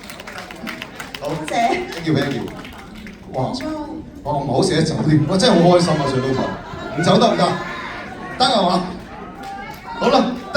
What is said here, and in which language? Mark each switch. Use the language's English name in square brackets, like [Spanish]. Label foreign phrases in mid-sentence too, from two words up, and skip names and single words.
[Cantonese] 多謝。 [English] Thank you，thank you。哇！ [Cantonese] 我唔好捨得走添，我真係好開心啊！上到台，唔走得唔得？得係嘛？好啦。